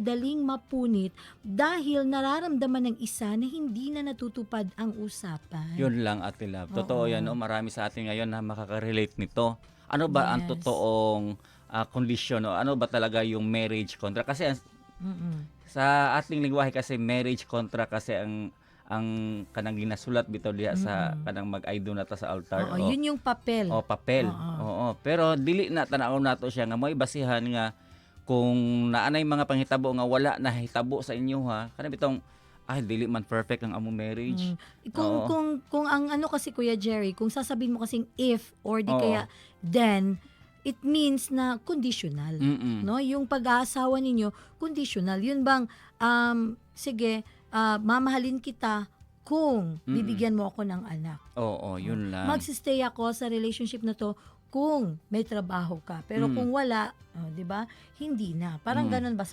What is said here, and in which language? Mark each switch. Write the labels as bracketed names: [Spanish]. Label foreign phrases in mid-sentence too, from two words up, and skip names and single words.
[Filipino] madaling mapunit dahil nararamdaman ng isa na hindi na natutupad ang usapan. Yun lang, Ate Love. Totoo yan, Oo. no? Marami sa atin ngayon na makaka-relate nito. Ano ba ang Yes. totoong kondisyon, o ano ba talaga yung [English] marriage contract? [Filipino] Kasi Mm-mm. sa ating lingwahe kasi [English] marriage contract [Cebuano] kasi ang kanang ginasulat bitaw diha sa Mm-mm. kanang mag- [English] I do [Cebuano] na ta sa altar. [Filipino] Oo, yun yung papel. O papel. Oo. Oo. [Cebuano] Pero dili na tanaw nato siya nga mo'y basihan nga kung naanay mga panghitabo nga wala na hitabo sa inyo ha. Kana bitong dili man perfect ang among marriage. [Filipino] Mm. Kung Oo. kung ang ano kasi Kuya Jerry, kung sasabihin mo kasing [English] if or [Filipino] di Oo. kaya then, it means na conditional. Mm. No, yung pag-aasawa ninyo conditional. Yun bang sige, mamahalin kita kung Mm. bibigyan mo ako ng anak. Oo, yun lang. Magsistay ako sa relationship na to kung may trabaho ka. Pero kung wala, 'di ba? Hindi na. Parang ganun ba?